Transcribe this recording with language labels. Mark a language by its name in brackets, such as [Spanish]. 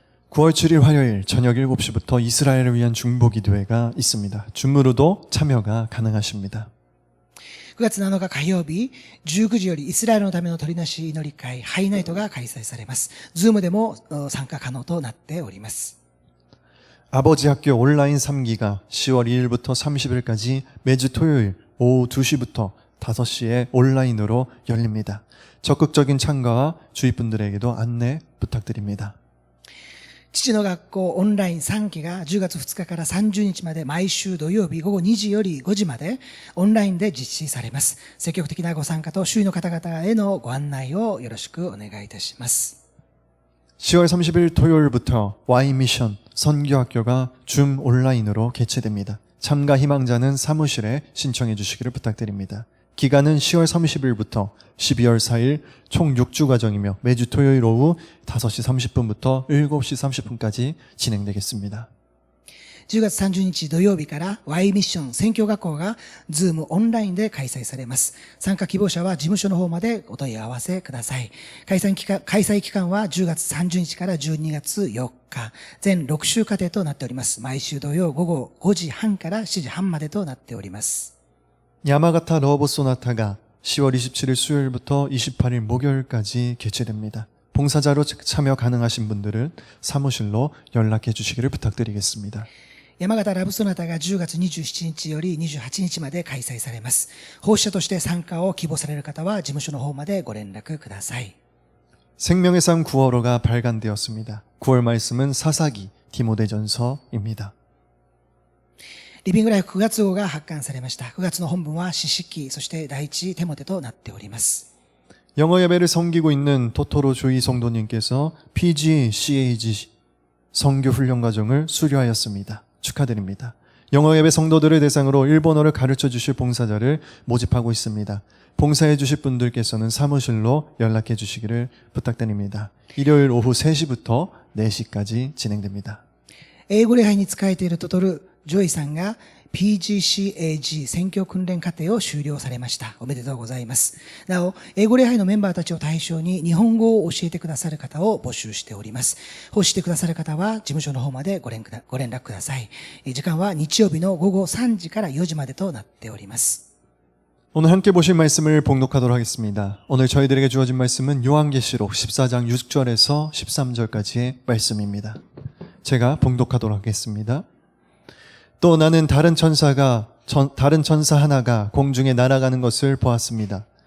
[Korean] 9월 7일 화요일 저녁 7시부터 이스라엘을 위한 중보기도회가 있습니다. 줌으로도 참여가 가능하십니다. [Japanese] 9月7日火曜日19時よりイスラエルのための取りなし祈り会ハイナイトが開催されます。ズームでも参加可能となっております。 [Korean] 아버지 학교 온라인 3기가 10월 2일부터 30일까지 매주 토요일 오후 2시부터 5시에 온라인으로 열립니다. 적극적인 참가와 주위 분들에게도 안내 부탁드립니다. [Japanese] 父の学校オンライン3期が10月2日から30日まで毎週土曜日午後2時より5時までオンラインで実施されます。積極的なご参加と周囲の方々へのご案内をよろしくお願いいたします。 [Korean] 10월 30일 토요일부터 Y미션 선교학교가 줌 온라인으로 개최됩니다. 참가 희망자는 사무실에 신청해 주시기를 부탁드립니다. 기간은 10월 30일부터 12월 4일 총 6주 과정이며 매주 토요일 오후 5시 30분부터 7시 30분까지 진행되겠습니다. [Japanese] 10月30日土曜日から Y ミッション宣教学校がズームオンラインで開催されます。参加希望者は事務所の方までお問い合わせください。開催期間は10月30日から12月4日、全6週課程となっております。毎週土曜午後5時半から7時半までとなっております。 [Korean] 야마가타 러브 소나타가 10월 27일 수요일부터 28일 목요일까지 개최됩니다. 봉사자로 참여 가능하신 분들은 사무실로 연락해 주시기를 부탁드리겠습니다. [Japanese] 山形ラブソナタが10月27日より28日まで開催されます。奉仕者として参加を希望される方は事務所の方までご連絡ください。 [Korean] 생명의 삶 9월호가 발간되었습니다. 9월 말씀은 사사기 디모데전서입니다. [Japanese] リビングライフ9月号が発刊されました。9月の本文は詩式、そして第一テモテとなっております。 [Korean] 영어 예배를 섬기고 있는 토토로 조이 성도님께서 PGCAG 성교 훈련 과정을 수료하였습니다. 축하드립니다. 영어 예배 성도들을 대상으로 일본어를 가르쳐 주실 봉사자를 모집하고 있습니다. 봉사해 주실 분들께서는 사무실로 연락해 주시기를 부탁드립니다. 일요일 오후 3시부터 4시까지 진행됩니다. [Japanese] 英語礼拝に仕えているトトル・ジョイさんが PGCAG 宣教訓練課程を修了されました。おめでとうございます。なお、英語礼拝のメンバーたちを対象に日本語を教えてくださる方を募集しております。奉仕してくださる方は事務所の方までご連絡ください。時間は日曜日の午後3時から4時までとなっております。 [Korean] 오늘 함께 보실 말씀을 봉독하도록 하겠습니다. 오늘 저희들에게 주어진 말씀은 요한계시록 14장 6절에서 13절까지의 말씀입니다. 제가 봉독하도록 하겠습니다. 또 나는 다른 천사 하나가 공중에 날아가는 것을 보았습니다.